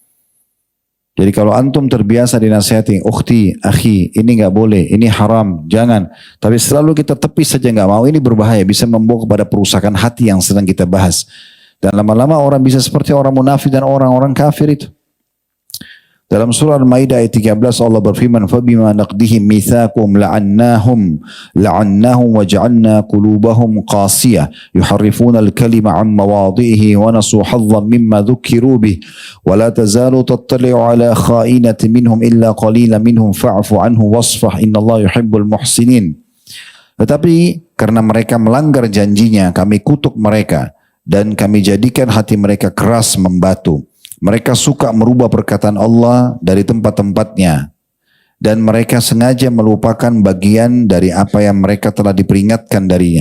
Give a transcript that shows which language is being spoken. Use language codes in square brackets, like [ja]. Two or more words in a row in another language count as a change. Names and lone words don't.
[id] Jadi kalau antum terbiasa dinasihati, [ar] أختي، أخي, [id] ini nggak boleh, ini haram, jangan. Tapi selalu kita tepis saja nggak mau, ini berbahaya, bisa membawa kepada perusakan hati yang sedang kita bahas. Dan lama-lama orang bisa seperti orang munafik dan orang-orang kafir itu. Dalam surah Al-Maidah ayat 13 Allah berfirman, [ar] "فبما نقضهم ميثاقهم لعناهم وجعلنا قلوبهم قاسية يحرفون الكلم عن مواضعه ونسوا حظا مما ذكروا به ولا تزال تطلع على خائنة منهم إلا قليلا منهم فاعف عنه واصفح إن الله يحب المحسنين." [id] Tetapi karena mereka melanggar janjinya, kami kutuk mereka dan kami jadikan hati mereka keras membatu. Mereka suka merubah perkataan Allah dari tempat-tempatnya. Dan mereka sengaja melupakan bagian dari apa yang mereka telah diperingatkan darinya.